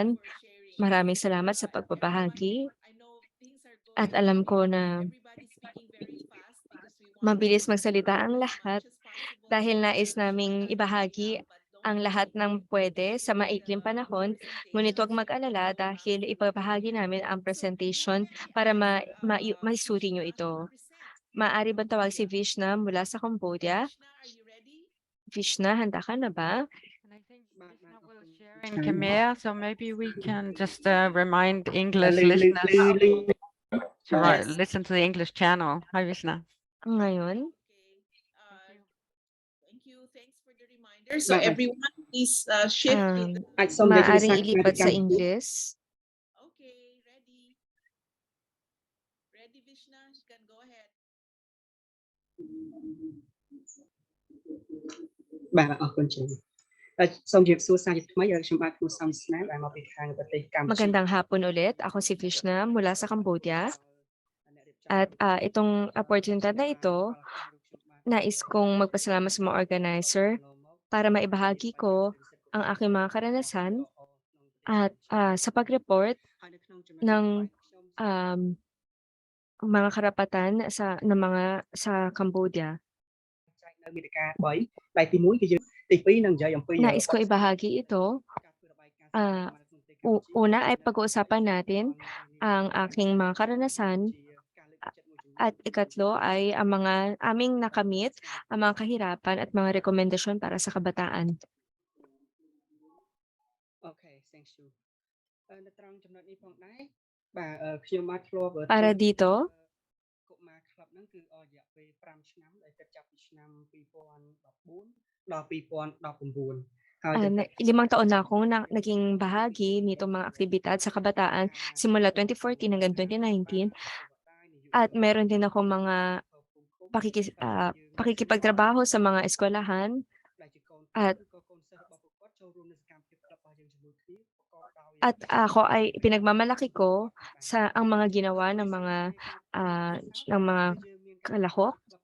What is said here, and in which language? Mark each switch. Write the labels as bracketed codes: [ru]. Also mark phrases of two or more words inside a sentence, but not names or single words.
[tl] Maraming salamat sa pagbabahagi at alam ko na mabilis magsalita ang lahat dahil nais naming ibahagi ang lahat ng pwede sa maikling panahon, ngunit huwag mag-alala dahil ipapahagi namin ang presentation para maisuri nyo ito. Maaari ba tawag si Vishna mula sa Cambodia? Vishna, handa ka na ba? [en] And I think Vishna will share in Khmer, so maybe we can just remind English listeners to listen to the English channel. Hi, Vishna. [tl] Ngayon, [en] So everyone, please shift to the... [tl] maaaring ilipat sa English. [en] Okay, ready. Ready, Vishna? You can go ahead. [km] បាទអរគុណច្រើនសូមជម្រាបសួរសាជាថ្មីខ្ញុំបាទគ្រូសំស្នេហ៍ដែលមកពីខាងប្រទេសកម្ពុជា [tl] Magandang hapon ulit. Ako si Vishna mula sa Cambodia. At itong opportunity na ito, nais kong magpasalamat sa mga organizer para maibahagi ko ang aking mga karanasan at sa pag-report ng mga karapatan ng mga sa Cambodia. [km] នៅមាតិកា3ដែលទី1គឺយើងទី2នឹងនិយាយអំពី [tl] Nais ko ibahagi ito. Una ay pag-uusapan natin ang aking mga karanasan at ikatlo ay ang mga aming nakamit, ang mga kahirapan at mga rekomendasyon para sa kabataan. [en] Okay, thank you. [km] នៅត្រង់ចំណុចនេះផងដែរបាទខ្ញុំបានធ្លាប់ [tl] Para dito, [km] កុមារ club ហ្នឹងគឺរយៈពេល5ឆ្នាំដែលគិតចាប់ពីឆ្នាំ2014ដល់2019 [tl] 5 taon na akong naging bahagi nitong mga aktibidad sa kabataan simula 2014 hanggang 2019 at meron din akong mga pakikipagtrabaho sa mga eskwelahan at ako ay pinagmamalaki ko sa ang mga ginawa ng mga kalahok.